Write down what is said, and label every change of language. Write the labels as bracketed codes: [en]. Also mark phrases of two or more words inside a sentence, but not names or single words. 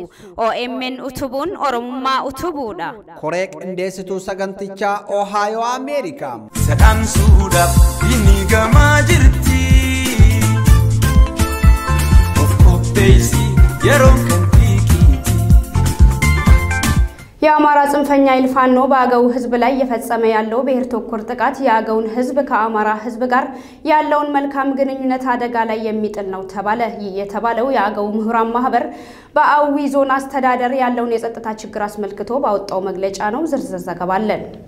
[om] OMN utubuun Oromummaa utubuudha. Koree qindeessituu sagantichaa Ohio Ameerikaa. Sadaan suudhaaf inni gamaa jirti. Of qopheessi yeroo kan tiikiiti. [am] የአማራ ጽንፈኛ ኢልፋኖ በአገው ህዝብ ላይ የፈጸመ ያለው ብሔር ተኮር ጥቃት የአገውን ህዝብ ከአማራ ህዝብ ጋር ያለውን መልካም ግንኙነት አደጋ ላይ የሚጥል ነው ተባለ። የተባለው የአገው ምሁራን ማህበር በአዊ ዞን አስተዳደር ያለውን የጸጥታ ችግር አስመልክቶ ባወጣው መግለጫ ነው። ዝርዝር ዘገባ አለን።